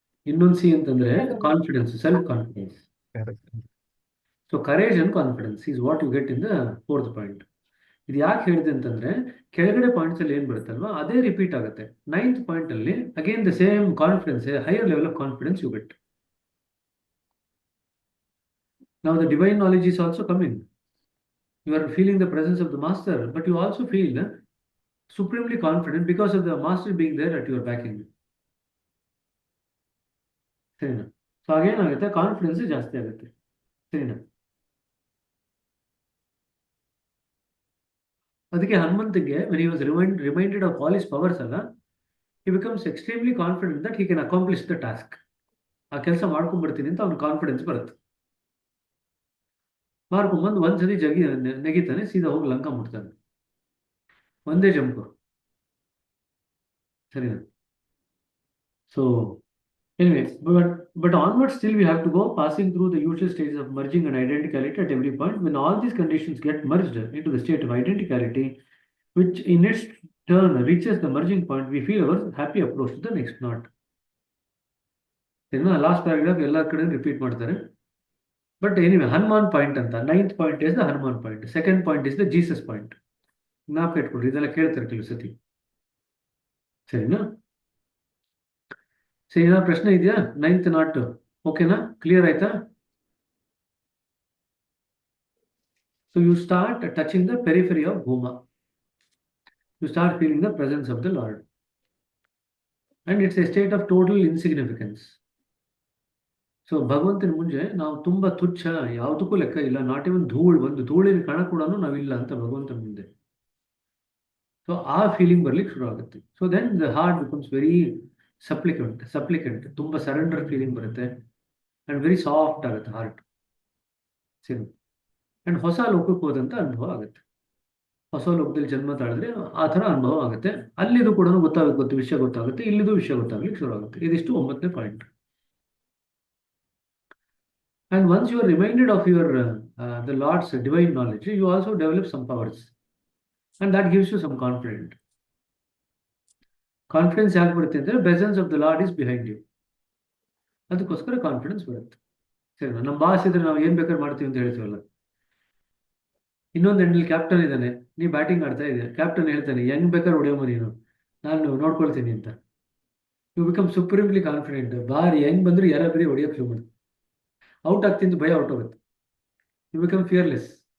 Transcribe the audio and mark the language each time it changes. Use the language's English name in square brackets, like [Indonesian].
[Kannada] ಇನ್ನೊಂದು ಸಿ ಅಂತಂದ್ರೆ [English] Confidence, self confidence. So courage and confidence is what you get in the 4th point. [Kannada] ಇದು ಯಾಕೆ ಹೇಳಿದೆ ಅಂತಂದ್ರೆ, ಕೆಳಗಡೆ ಪಾಯಿಂಟ್ಸ್ ಅಲ್ಲಿ ಏನ್ ಬರುತ್ತಲ್ವಾ ಅದೇ ರಿಪೀಟ್ ಆಗುತ್ತೆ. [English] 9th point ಅಲ್ಲಿ again the same confidence, higher level of confidence you get. Now the divine knowledge is also coming. You are feeling the presence of the master, but you also feel supremely confident because of the master being there at your backing. [Kannada] ಸರಿನಾ? So ಆಗೇನಾಗುತ್ತೆ, confidence ಜಾಸ್ತಿ ಆಗುತ್ತೆ. ಸರಿನಾ? ಅದಕ್ಕೆ ಹನುಮಂತಿಗೆ [English] when he was reminded of all his powers ಅಲ್ಲ, he becomes extremely confident that he can accomplish the task. [Kannada] ಆ ಕೆಲಸ ಮಾಡ್ಕೊಂಡ್ಬಿಡ್ತೀನಿ ಅಂತ ಅವ್ನ ಕಾನ್ಫಿಡೆನ್ಸ್ ಬರುತ್ತೆ. ಮಾಡ್ಕೊಂಡ್ಬಂದು ಒಂದ್ಸತಿ ನೆಗಿತಾನೆ, ಸೀದಾ ಹೋಗಿ ಲಂಕಾ ಮುಟ್ತಾನೆ, ಒಂದೇ ಜಂಪು. ಸರಿನಾ? [English] So anyway, but onwards still we have to go, passing through the usual stages of merging and identicality at every point. When all these conditions get merged into the state of identicality, which in its turn reaches the merging point, we feel our happy approach to the next knot. [Kannada] ಸರಿನಾ? Last paragraph ಎಲ್ಲ ಕಡೆ repeat ಮಾಡ್ತಾರೆ. [English] But anyway Hanuman point ಅಂತ, 9th point is the Hanuman point, second point is the Jesus point. [Kannada] ಜ್ಞಾಪಕ ಇಟ್ಕೊಳ್ರಿ, ಇದೆಲ್ಲ ಕೇಳ್ತಾರೆ ಕೆಲವು ಸತಿ. ಸರಿನಾ? ಸರಿ, ಏನಾದ್ರು ಪ್ರಶ್ನೆ ಇದೆಯಾ? 9th ನಾಟ್ ಓಕೆನಾ? ಕ್ಲಿಯರ್ ಆಯ್ತಾ? [English] So you start touching the periphery of ಭೂಮಾ. You start feeling the presence of the Lord. And it's a state of total insignificance. [Kannada] So ಭಗವಂತನ ಮುಂದೆ ನಾವು ತುಂಬಾ ತುಚ್ಛ, ಯಾವುದಕ್ಕೂ ಲೆಕ್ಕ ಇಲ್ಲ, ನಾಟ್ ಇವನ್ ಧೂಳು, ಒಂದು ಧೂಳಿನ ಕಣ ಕೂಡ ನಾವಿಲ್ಲ ಅಂತ ಭಗವಂತನ ಮುಂದೆ. ಸೊ ಆ ಫೀಲಿಂಗ್ ಬರ್ಲಿಕ್ಕೆ ಶುರು ಆಗುತ್ತೆ. [English] so then the heart becomes very supplicant, [Kannada] ತುಂಬಾ ಸರೆಂಡರ್ ಫೀಲಿಂಗ್ ಬರುತ್ತೆ. ಅಂಡ್ ವೆರಿ ಸಾಫ್ಟ್ ಆಗುತ್ತೆ ಹಾರ್ಟ್. ಸರಿ. ಅಂಡ್ ಹೊಸ ಲೋಕಕ್ಕೆ ಹೋದಂತ ಅನುಭವ ಆಗುತ್ತೆ. ಹೊಸ ಲೋಕದಲ್ಲಿ ಜನ್ಮ ತಾಳಿದ್ರೆ ಆ ಥರ ಅನುಭವ ಆಗುತ್ತೆ. ಅಲ್ಲಿದು ಕೂಡ ಗೊತ್ತಾಗುತ್ತೆ, ವಿಷಯ ಗೊತ್ತಾಗುತ್ತೆ, ಇಲ್ಲಿದು ವಿಷಯ ಗೊತ್ತಾಗ್ಲಿಕ್ಕೆ ಶುರು ಆಗುತ್ತೆ. ಇದಿಷ್ಟು 9ನೇ point. [English] And once you are reminded of the Lord's divine knowledge, you also develop some powers, and that gives you some confidence. Confidence [Kannada] ಯಾಕೆ ಬರುತ್ತೆ ಅಂದರೆ [English] presence of the Lord is behind you. [Kannada] ಅದಕ್ಕೋಸ್ಕರ ಕಾನ್ಫಿಡೆನ್ಸ್ ಬರುತ್ತೆ. ಸರಿ, ನಮ್ಮ boss ಇದ್ರೆ ನಾವು ಏನ್ ಬೇಕಾದ್ರೂ ಮಾಡ್ತೀವಿ ಅಂತ ಹೇಳ್ತೀವಲ್ಲ. ಇನ್ನೊಂದು ಎಂಡಲ್ಲಿ ಕ್ಯಾಪ್ಟನ್ ಇದ್ದಾನೆ, ನೀ ಬ್ಯಾಟಿಂಗ್ ಆಡ್ತಾ ಇದೆಯಾ, ಕ್ಯಾಪ್ಟನ್ ಹೇಳ್ತಾನೆ ಹೆಂಗ್ ಬೇಕಾದ್ರೆ ಹೊಡೆಯಮ್ಮ ನೀನು, ನಾನು ನೋಡ್ಕೊಳ್ತೀನಿ ಅಂತ. [English] You become supremely confident. [Kannada] ಬಾರಿ ಹೆಂಗ್ ಬಂದ್ರು ಯಾರಾದ್ರೂ ಹೊಡೆಯೋಕೆ ಶುರು ಮಾಡಿ, ಔಟ್ ಆಗ್ತಿಂದು ಭಯ ಔಟ್ ಹೋಗುತ್ತೆ. [English] You become fearless.